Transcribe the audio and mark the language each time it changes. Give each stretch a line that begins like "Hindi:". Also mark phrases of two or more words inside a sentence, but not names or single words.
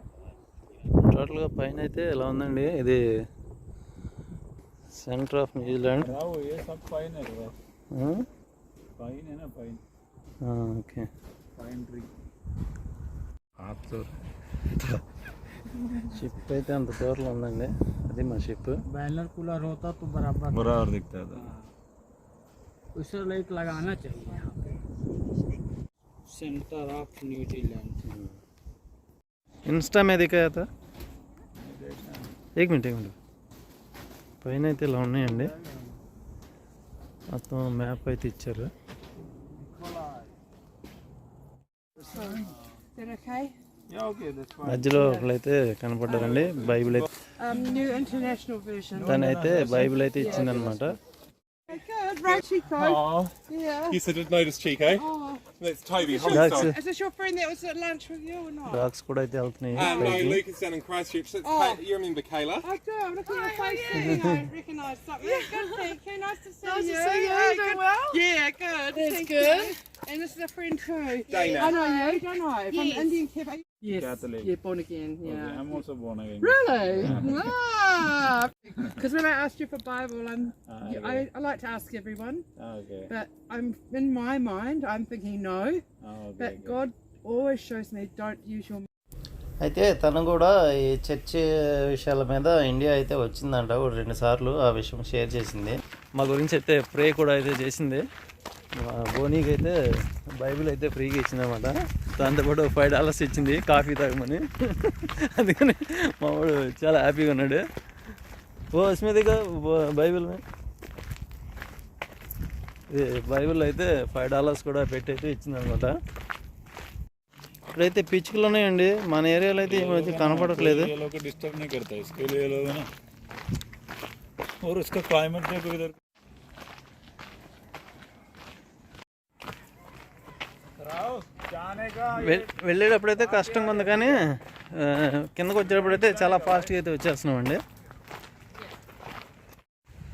Telugu: టోటల్గా పైన అయితే ఇలా ఉందండి, ఇది సెంటర్ ఆఫ్ న్యూజిలాండ్. ఓకే షిప్ అయితే అంత దూరంలో ఉందండి, అది మా షిప్.
Hindi: बैनर कूलर होता तो बराबर बराबर दिखता था. उसे लाइट लगाना चाहिए यहाँ पे. सेंटर ऑफ न्यूजीलैंड. इंस्टा में दिखाया था. एक मिनट
Telugu: పైన అయితే ఇలా ఉన్నాయండి, మొత్తం మ్యాప్ అయితే ఇచ్చారు. మధ్యలో ఒకళ్ళైతే కనపడ్డారండి, బైబిల్ అయితే తనైతే బైబిల్ అయితే ఇచ్చిందనమాట.
English: Good, right, Chico. Yeah. You said no to Chico. That's Toby. Is this your friend that was at lunch with you or not?
Telugu: డాగ్స్ కూడా అయితే వెళ్తున్నాయి.
English: No, Luke is down in Christchurch. That's you remember Kayla? I do. Look at your face. I recognise something. Yeah, good, thank you. Nice to see you. Nice to see you. Yeah, Doing well? Yeah, good. That's good. And this is a friend too. Dana. I know you, don't I? From Yes. Indian Cafe. Yes. Catholic. Yeah, born again. Yeah. Okay, I'm also born again. Really? Because when I asked you for Bible, okay. I like to ask everyone, Okay. but I'm in my mind I'm thinking no, Okay. but God always shows me don't use your.
Telugu: అయితే తను కూడా ఈ చర్చి విషయాల మీద ఇండియా అయితే వచ్చిందంట 2 సార్లు, ఆ విషయం షేర్ చేసింది. మా గురించి అయితే ప్రే కూడా అయితే చేసింది. బోనీకి అయితే బైబిల్ అయితే ఫ్రీగా ఇచ్చిందన్నమాట. దాంతోపాటు $5 ఇచ్చింది కాఫీ తాగమని. అందుకని మా వాడు చాలా హ్యాపీగా ఉన్నాడు. ఓ అస్మిదిగా బైబిల్ బైబిల్ అయితే $5 కూడా పెట్టి అయితే ఇచ్చిందనమాట. ఇక్కడైతే పిచ్చుకలు ఉన్నాయండి, మన ఏరియాలో అయితే ఈ మధ్య కనపడట్లేదు.
Hindi: डिस्टर्ब नहीं करता इसके लिए लोग है ना, और उसका क्लाइमेट देखो इधर.
Telugu: వెళ్ళేటప్పుడైతే కష్టంగా ఉంది, కానీ కిందకు వచ్చేటప్పుడైతే చాలా ఫాస్ట్గా అయితే వచ్చేస్తున్నామండి.